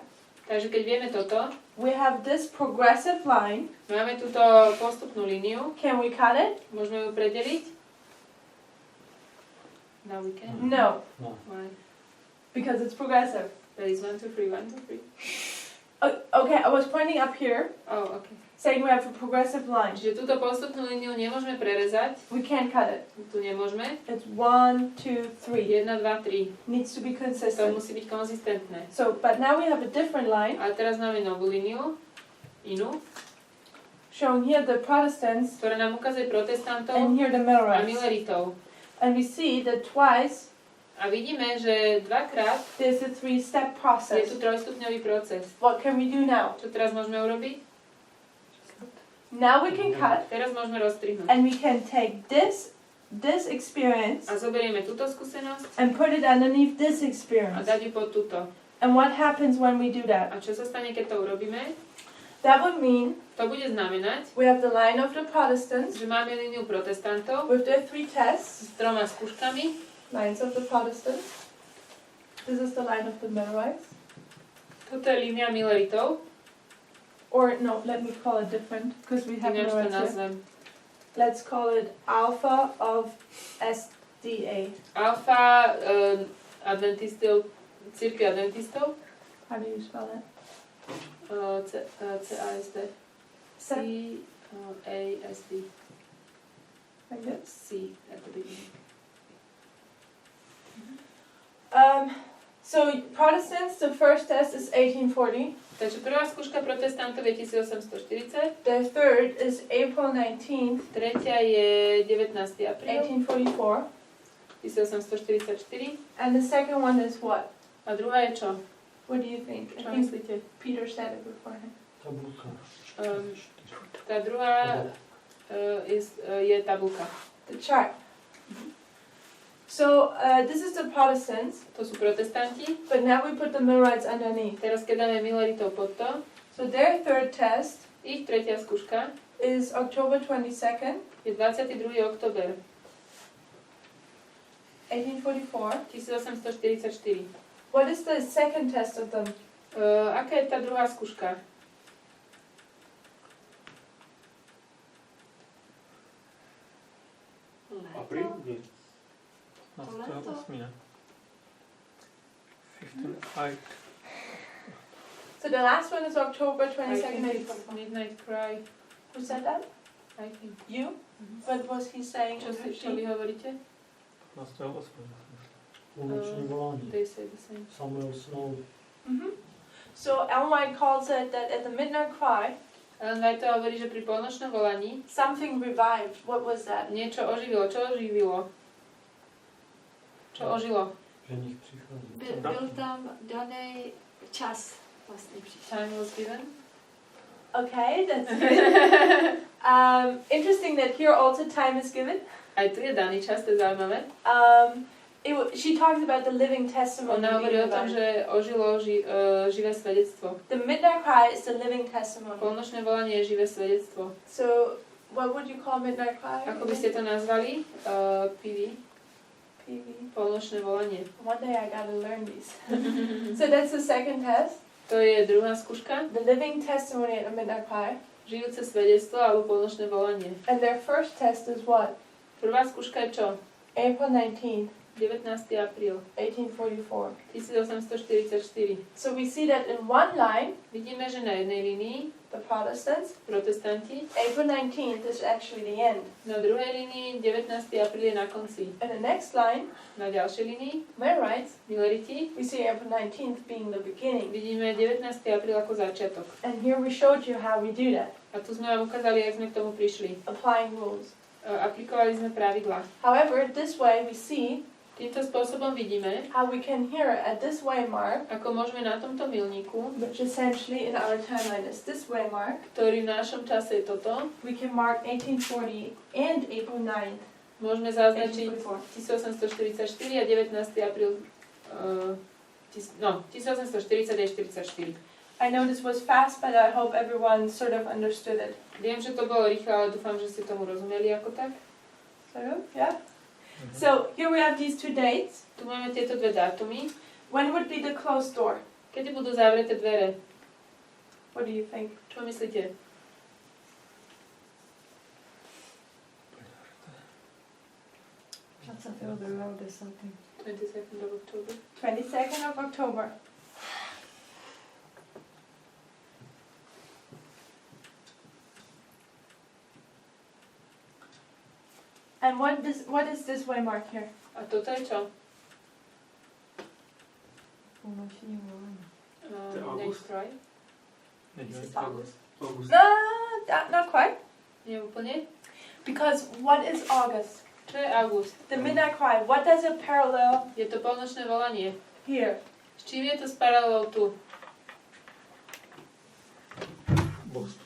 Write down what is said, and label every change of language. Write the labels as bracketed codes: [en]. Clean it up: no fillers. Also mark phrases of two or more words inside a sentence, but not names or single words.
[sk] Takže keď vieme toto, [en] we have this progressive line. [sk] máme túto postupnú líniu, [en] Can we cut it? [sk] môžeme ju predeliť. [en] Now we can. No, Why? because it's progressive. There is 1, 2, 3, 1, 2, 3. Okay, I was pointing up here, Oh, okay. saying we have a progressive line. [sk] Čiže túto postupnú líniu nemôžeme prerezať. [en] We can't cut it. [sk] Tu nemôžeme. [en] It's 1, 2, 3. 1, 2, 3. Needs to be [sk] To [en] consistent. [sk] musí byť konzistentné. [en] So, but now we have a different line, [sk] A teraz máme novú líniu, inú, [en] showing here the Protestants [sk] ktorá nám ukazuje protestantov [en] and here [sk] a [en] the Millerites. [sk] Milleritov. [en] And we see that twice [sk] A vidíme, že dvakrát [en] there's a 3-step [sk] je [en] process. [sk] tu trojstupňový proces. [en] What can we do now? [sk] Čo teraz môžeme urobiť? [en] Now we can cut [sk] Teraz môžeme rozstrihnúť. [en] and we can take this experience [sk] A zoberieme túto skúsenosť [en] and put it underneath this [sk] a [en] experience. [sk] dať ju pod túto. [en] And what happens when we do that? [sk] A čo sa stane, keď to urobíme? [en] That would mean [sk] To bude znamenať, [en] we have the line of the Protestants [sk] že máme líniu protestantov [en] with their 3 tests, [sk] s 3 skúškami. [en] lines of the Protestants. This is the line of the Millerites. [sk] Toto je línia Milleritov. [en] Or no, let me call it different because we have [sk] Ináč to [en] Millerites here. [sk] nazvem. [en] Let's call it alpha of SDA. [sk] Alfa adventistov, církvi adventistov. [en] How do you spell it? CASD. CASD. Like this? C at the beginning. So Protestants, the first test is 1840. [sk] Takže prvá skúška protestantov je 1840, [en] The third is April 19th, [sk] tretia je 19. apríl [en] 1844. [sk] 1844 [en] And the second one is what? [sk] a druhá je čo? [en] What do you think? I [sk] Čo [en] think [sk] myslíte? [en] Peter said it beforehand. [sk] Tabulka. Tá druhá je tabulka. [en] The chart. So this is the Protestants, [sk] To sú protestanti. [en] but now we put the Millerites underneath. [sk] Teraz keď dáme Milleritov pod to, [en] So their third test [sk] ich tretia skúška [en] is October 22nd, [sk] je 22. október [en] 1844. [sk] 1844. [en] What is the second test of them? [sk] Aká je tá druhá skúška? Apríl? Nie. Leto. 15. 15. [en] So the last one is October 22nd. Midnight Cry, Who said that? I think. You? What was he saying? [sk] Čo vy hovoríte? 15. Púnočné volanie. [en] They say the same. Samuel Snow. Mm-hmm. So Ellen White calls it that at the midnight cry, [sk] Ellen White hovorí, že pri polnočnom volaní [en] something revived. What was that? [sk] niečo oživilo. Čo oživilo? Čo ožilo? Že nich prichádza. [cs] Byl tam daný čas vlastně přišel. [en] Time was given. Okay, that's good. Interesting that here also time is given. [sk] Aj tu je daný čas, to je zaujímavé. [en] She talks about the living testimony. [sk] Ona hovorí o tom, [en] being [sk] že ožilo živé svedectvo. [en] the midnight cry is the living testimony. [sk] Polnočné volanie je živé svedectvo. [en] So, what would you call midnight cry? [sk] Ako by ste to nazvali? PV. PV. Polnočné volanie. [en] One day I gotta learn these. So that's the second test. [sk] To je druhá skúška. [en] The living testimony at a midnight cry. [sk] Žijúce svedectvo alebo polnočné volanie. [en] And their first test is what? [sk] Prvá skúška je čo? [en] April 19th, [sk] 19. apríl [en] 1844. [sk] 1844. [en] So we see that in one line, [sk] Vidíme, že na jednej línii [en] the Protestants, [sk] protestanti, [en] April 19th is actually the end. [sk] na druhej línii 19. apríl je na konci. [en] And the next line, [sk] Na ďalšej línii [en] Millerites, [sk] Millerité [en] we see April 19th being the beginning. [sk] vidíme 19. apríl ako začiatok. [en] And here we showed you how we do that, [sk] A tu sme vám ukázali, jak sme k tomu prišli. [en] applying rules. [sk] Aplikovali sme pravidlá. [en] However, this way we see [sk] Týmto spôsobom vidíme, [en] how we can here at this way mark, [sk] ako môžeme na tomto milníku, [en] which essentially in our timeline is this way mark, [sk] ktorý v našom čase je toto, [en] we can mark 1840 and April 9th. [sk] môžeme zaznačiť 1844. 1844 a 19. apríl, 1840 aj 44. [en] I know this was fast, but I hope everyone sort of understood it. [sk] Viem, že to bolo rýchle, ale dúfam, že ste tomu rozumeli ako tak. [en] Sort of, yeah? So here we have these two dates. [sk] Tu máme tieto dve dátumy. [en] When would be the closed door? [sk] Kedy budú zavreté dvere? [en] What do you think? [sk] Čo myslíte? [en] Shots of the road or something. 22nd of October. 22nd of October. And what is this way mark here? [sk] A toto je čo? [cs] Půlnoční volání. [sk] To je [en] Next august. try? This is August. August. No, not quite. [sk] Nie úplne? [en] Because what is August? [sk] Čo je august? [en] The midnight cry. What does it parallel [sk] Je to polnočné volanie. [en] here? [sk] S čím je to s paralelou tu? [en] Boston.